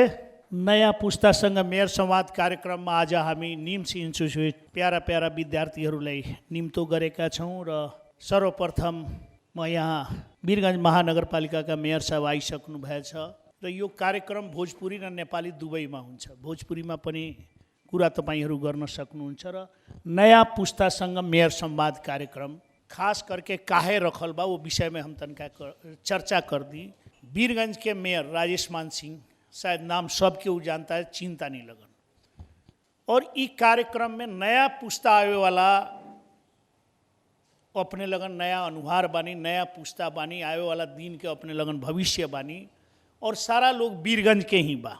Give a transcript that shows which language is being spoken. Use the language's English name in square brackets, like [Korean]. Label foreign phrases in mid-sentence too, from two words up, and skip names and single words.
[Nepali] नयाँ पुस्तासँग मेयर संवाद कार्यक्रममा आज हामी निम्स इन्स्टिच्युट प्यारा प्यारा विद्यार्थीहरूलाई निम्तो गरेका छौँ र सर्वप्रथम म यहाँ वीरगञ्ज महानगरपालिकाका मेयर साहब आइसक्नु भएछ र यो कार्यक्रम भोजपुरी र नेपाली दुवैमा हुन्छ। भोजपुरीमा पनि कुरा तपाईहरू गर्न सक्नुहुन्छ र नयाँ पुस्तासँग मेयर संवाद कार्यक्रम [Bhojpuri] खास करके काहे रखल बा वो विषय में हम तनका चर्चा कर दी। वीरगंज के मेयर राजेश मान सिंह, शायद नाम सब केहू जानता है, चिंता नहीं लगन। और इस कार्यक्रम में नया पुस्ता आवे वाला अपने लगन नया अनुहार बानी, नया पुस्ता बानी, आवे वाला दिन के अपने लगन भविष्य बानी और सारा लोग वीरगंज के ही बा।